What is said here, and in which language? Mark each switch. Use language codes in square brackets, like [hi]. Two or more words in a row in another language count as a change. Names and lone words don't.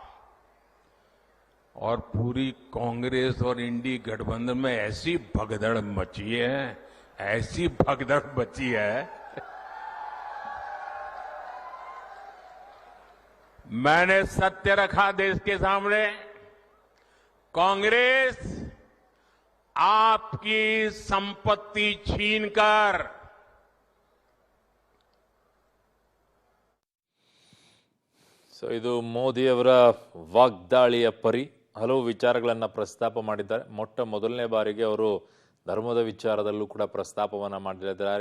[hi] और पूरी कांग्रेस और इंडी गठबंधन में ऐसी भगदड़ मची है, ऐसी भगदड़ मची है. मैंने सत्य रखा देश के सामने. कांग्रेस आपकी संपत्ति छीनकर [kn] ಸೊ ಇದು ಮೋದಿ ಅವರ ವಾಗ್ದಾಳಿಯ ಪರಿ. ಹಲವು ವಿಚಾರಗಳನ್ನ ಪ್ರಸ್ತಾಪ ಮಾಡಿದ್ದಾರೆ. ಮೊದಲನೇ ಬಾರಿಗೆ ಅವರು ಧರ್ಮದ ವಿಚಾರದಲ್ಲೂ ಕೂಡ ಪ್ರಸ್ತಾಪವನ್ನ ಮಾಡಿದ್ದಾರೆ.